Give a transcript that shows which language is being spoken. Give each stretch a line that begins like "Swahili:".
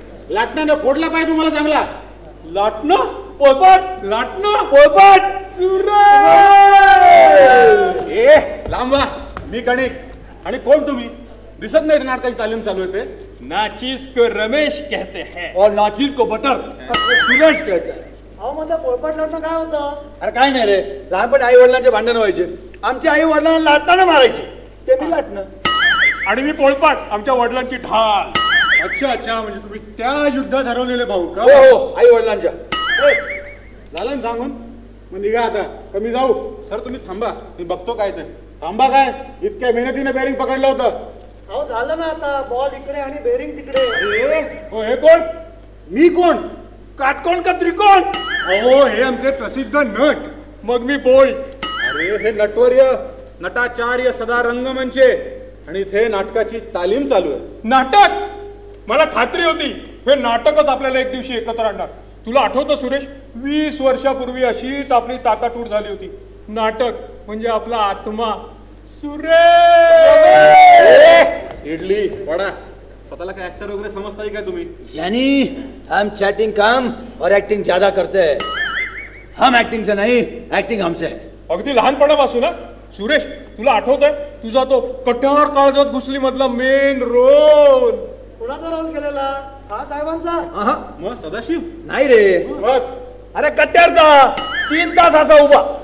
Marathi: लाटण्याने फोडला पाहिजे तुम्हाला चांगला. लाटणं पोळपाट, लाटणं पोळपाट, ए लांबा, मी गणित. आणि कोण तुम्ही? दिसत नाही नाटकाची तालीम चालू आहे ते.
Hindi: नाचीस को रमेश कहते हैं और नाचीज को बटर सुरेश कहते हैं.
Marathi: अहो माझं पोळपाट लाटणं काय होतं? अरे काय नाही रे, लहानपणी आई वडिलांचे भांडण व्हायचे. आमची आई वडिलांना लाटताना मारायची, ते मी लाटणं. आणि मी पोळपाट, आमच्या वडिलांची ढाल. अच्छा अच्छा, म्हणजे तुम्ही त्या युद्धात हरवलेले भाऊ का? हो हो, आई वडिलांच्या. झालं ना सांगून? मग निघा आता, कमी जाऊ. सर तुम्ही थांबा, मी बघतो काय ते. थांबा काय? इतक्या मेहनतीने बेरिंग पकडलं होतं. अहो झालं ना आता, बॉल इकडे आणि बेरिंग तिकडे. हो हे कोण? मी कोण? काटकोण का त्रिकोण? अहो हे आमचे प्रसिद्ध नट. मग मी बोल. अरे हे नटवर्य, नटाचार्य सदा रंगमंचे. आणि इथे नाटकाची तालीम चालू आहे. नाटक? मला खात्री होती हे नाटकच आपल्याला एक दिवशी एकत्र आणणार. तुला आठवतं सुरेश, 20 वर्षापूर्वी अशीच आपली ताटातूट झाली होती. नाटक म्हणजे आपला आत्मा. सुरेश इडली वडा, स्वतःला काय ऍक्टर वगैरे समजताय काय तुम्ही?
Hindi: यानी हम चैटिंग कम और एक्टिंग ज्यादा करते हैं. हम एक्टिंग से नहीं, एक्टिंग हमसे है.
Marathi: अगदी लहानपणापासून ना सुरेश, तुला आठवतंय तुझा तो कट्यार काळजात घुसली मधला मेन रोल? कुणाचा रोल केलेला? हा साहेबांचा. अहं, मग सदाशिव? नाही रे. बघ, अरे कट्यारचा 3 तास असा उभा.